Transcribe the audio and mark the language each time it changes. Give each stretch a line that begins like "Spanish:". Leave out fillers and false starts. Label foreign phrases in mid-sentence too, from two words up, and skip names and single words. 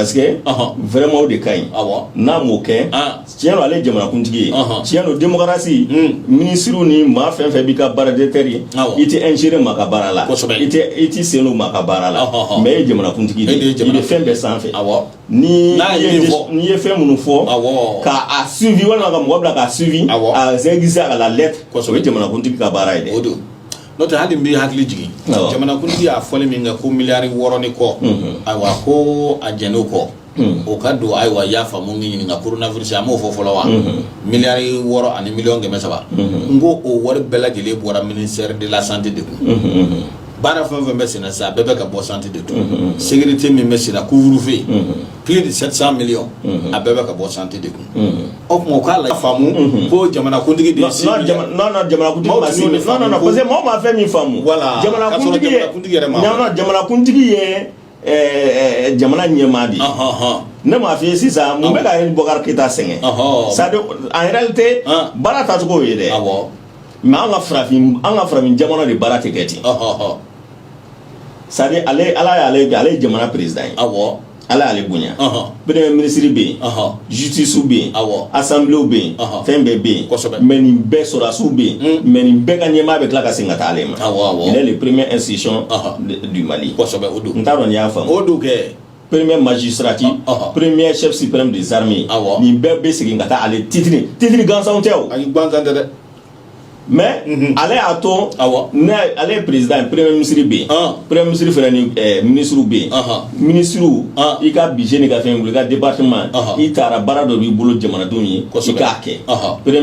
French: parce que vraiment
Bambara: o de ka ɲi n'a m'o kɛ tiɲɛ don ale ye jamanakuntigi ye tiɲɛ don
French: démocratie ministre
Bambara: ni maa fɛn fɛn b'i ka baaradenteur ye i tɛ ingérer maa ka baara la i tɛ sen don maa ka baara la mais e ye jamanakuntigi de ye i bɛ fɛn bɛɛ sanfɛ ni ye fɛn minnu fɔ k'a suivi walima ka mɔgɔ bila k'a suivi a
French: exécuter à la lettre
Bambara: o ye jamanakuntigi ka baara ye dɛ. N'o tɛ hali n bɛ hakili jigin jamanakuntigi y'a fɔli min kɛ ko miliyari 6 ni kɔ ayiwa ko a jɛn'o kɔ o ka don ayiwa i y'a faamu ni ɲininka coronavirus a m'o fɔ fɔlɔ wa miliyari 6 ani miliyɔn 300 n ko o wari bɛɛ lajɛlen bɔra
French: ministère de la santé
Bambara: de kun baara fɛn fɛn bɛ sen na sisan a bɛɛ bɛ ka bɔ santé de kun sécurité min bɛ sen na
French: couvre-feu plus de 700 millions
Bambara: a bɛɛ bɛ ka bɔ santé de kun o tuma o k'a la faamu ko jamanakuntigi de ye si non jamanakuntigi ma si
French: non parce que
Bambara: mɔgɔ ma fɛn min faamu jamanakuntigi ye jamana ɲɛmaa de ye ne m'a f'i ye sisan mun bɛ ka Boubacar Keïta sɛgɛn
French: c'est à dire en réalité
Bambara: baara tacogo ye dɛ mais an ka farafin jamana de baara tɛ kɛ ten
French: c'est à dire
Bambara: ale ye jamana président ye ala y'ale bonya
French: premier ministre
Bambara: bɛ yen justice bɛ yen assemblée bɛ yen fɛn bɛɛ bɛ yen mais nin bɛɛ sɔrɔdasiw bɛ yen mais nin bɛɛ ka ɲɛmaa bɛ tila ka segin ka taa ale ma
French: il est le premier institution du Mali
Bambara: n t'a dɔn n'i y'a faamu
French: premier magistrature premier chef suprême des armées
Bambara: nin bɛɛ bɛ segin ka taa ale titre gansanw tɛ o mais ale y'a to ne ale ye
French: président premier ministre
Bambara: bɛ yen
French: premier ministre
Bambara: fana ni ministre bɛ yen ministre i ka budget ni ka fɛn i ka département i taara baara dɔ b'i bolo jamanadenw ye i k'a kɛ premier